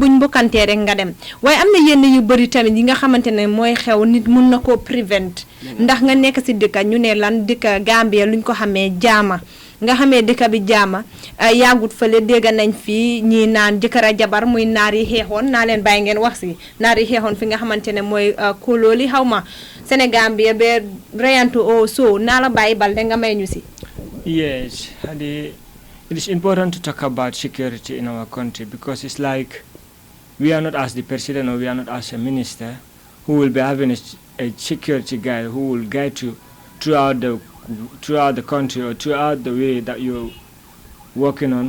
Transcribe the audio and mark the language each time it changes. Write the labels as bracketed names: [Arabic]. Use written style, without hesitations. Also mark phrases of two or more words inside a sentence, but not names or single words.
[Wolof] buñ mbokkantee rek nga dem waaye am na yenn yu bëri tamit yi nga xamante ne mooy xew nit mun na koo prevent ndax nga nekk si dëkka ñu ne lan dëkka Gambia luñ ko xamee jaama nga xamee dëkk bi jaama yàggut fële dégg nañ fii ñii naan jëkkër a jabar muy naar yi xeexoon naa leen bàyyi ngeen wax si naar yi xeexoon fi nga xamante ne mooy kóolooli xaw ma Sénégal bi ba reyantu o so naa la bàyyi balde nga may ñu si. [English] Yes, Hadi, it is important to talk about security in our country because it's like we are not as the president or we are not as a minister who will be having a security guy who will guide you throughout the country or throughout the way that you're working on.